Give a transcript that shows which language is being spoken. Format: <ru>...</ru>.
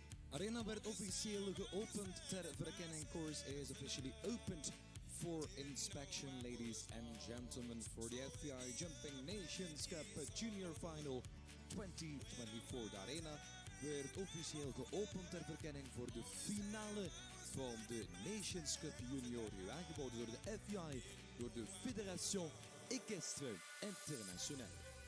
<nl>arena werd officieel geopend ter verkenning.</nl> <en>Course is officially opened for inspection, ladies and gentlemen, for the FEI Jumping Nations Cup Junior Final 2024.</en> <nl>De arena werd officieel geopend ter verkenning voor de finale van de Nations Cup Junior, aangeboden door de FEI, door de Fédération Équestre Internationale.</nl>